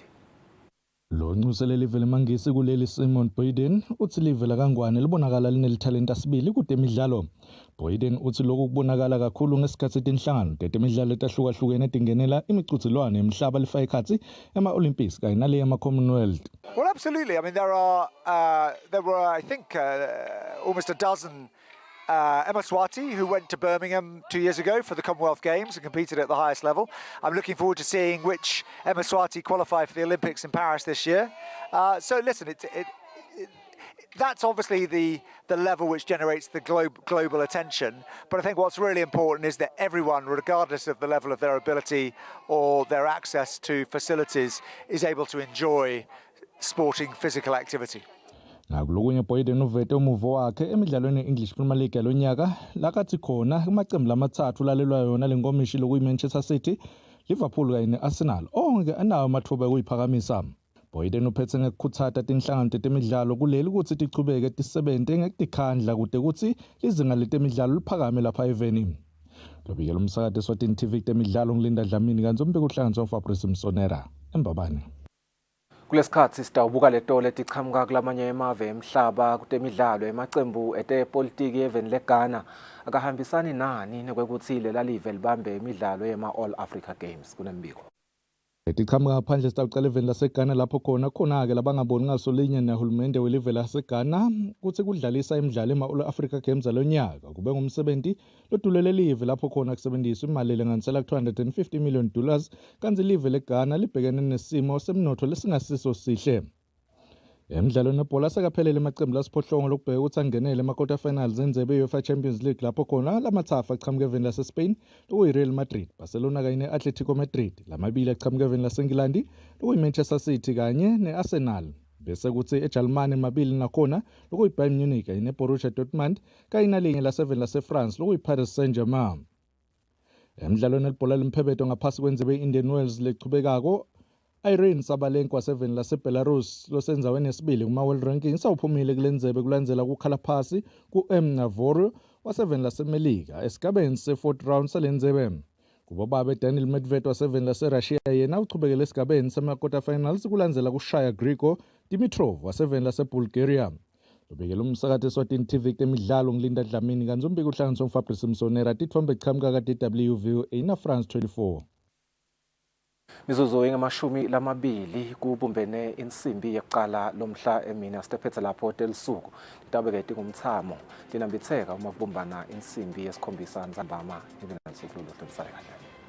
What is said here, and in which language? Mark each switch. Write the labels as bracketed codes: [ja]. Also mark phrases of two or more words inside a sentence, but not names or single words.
[ss] Lo ncusele live lemangisi kuleli Simon Boyden uthi live lakangwane libonakala linelithalenta sibili kutemidlalo. Boyden uthi lokhu kubonakala kakhulu ngesikhathi tinhlangano tetemidlalo etahlukahlukene etingenela imicudzilwano emhlaba lifa ikhatsi ema-Olympics kanye nale yama-Commonwealth. [en] Well, absolutely. I mean, there were, I think, almost a dozen Eswatini who went to Birmingham 2 years ago for the Commonwealth Games and competed at the highest level. I'm looking forward to seeing which Eswatini qualify for the Olympics in Paris this year. So listen, that's obviously the level which generates the global attention. But I think what's really important is that everyone, regardless of the level of their ability or their access to facilities, is able to enjoy sporting physical activity. [ss] Ngakulokunye Boyden uvete umuvo wakhe emidlalweni ye-English Premier League yalonyaka lakathi khona kumaqembu lamathathu lalelwa yona lenkomishi lokuyi-Manchester City, Liverpool kanye ne-Arsenal onke anawo amathuba okuyiphakamisa. Boyden uphethe ngekukhuthata tinhlangano tetemidlalo kuleli ukuthi tichubeke tisebente ngekukhandla kude ukuthi izinga letemidlalo liphakame lapha eveni. Lobikela umsakazi Eswatini TV temidlalo ngilinda Dlamini kanti umbiko uhlanganiswa uFabrice Msonera eMbabane. Kulesikhathi sitawubuka letole etichamuka kulamanye emave emhlaba kutemidlalo emacembu etepolitiki eveni leGhana akahambisani nani nekwekuthi lela live libambe imidlalo yema-All Africa Games kunembiko. Etichamuka ngaphandle sitawucala eveni laseGhana lapho khona-ke labangaboni ngaso linye nehulumende welive laseGhana kuthi kudlalisa imidlalo ema-All Africa Games alonyaka kube ngumsebenzi lodulele live lapho khona kusebenziswa imali elinganisela $250 million kanti live leGhana libhekene nesimo semnotho lesingasiso sihle. Emidlalo nebhola sekaphelele emacembu lasiphohlongo lokubheka ukuthi angenele ama- [en] quarter finals [ss] endzebe ye-UEFA Champions League lapho khona lamathafa achamuka eveni laseSpain lokuyi-Real Madrid, Barcelona kanye ne-Atletico Madrid, lamabili achamuka eveni laseNgilandi lokuyi-Manchester City kanye ne-Arsenal. Bese kuthi eJalimane mabili nakhona lokuyi-Bayern Munich kanye ne-Borussia Dortmund kanye nalinye laseveni laseFrance lokuyi-Paris Saint-Germain. Emidlalweni elibhola limphebetho ngaphasi kwenzebe i-Indian Wells lechubekako Irene Sabalenko waseveni laseBelarus losenzaweni yesibili kuma- [en] World Rankings [ss] awuphumile kulenzebe kulandzela kukhala phasi ku-M Navarro waseveni laseMelika esigabeni se- [en] 4th round [ss] salenzebe. Kubo babe Daniil Medvedev waseveni laseRussia yena uchubekele esigabeni sema- [en] quarter finals [ss] kulandzela kushaya Grigor Dimitrov waseveni laseBulgaria. Lobekela umsakathi Eswatini TV temidlalo ngilinda Dlamini kanzumbi kuhlanganiswa uFabrice Msonera tithombe qhamuka ka-DWV ina France 24. Mizuzu engamashumi lamabili kubumbene insimbi yeqala lomhla emini asitephethe lapho hotel suku litabeke tingumthamo linambitheka uma kubumbana insimbi yesikhombisa nzambama ibinansuku lo hlobisana kahle.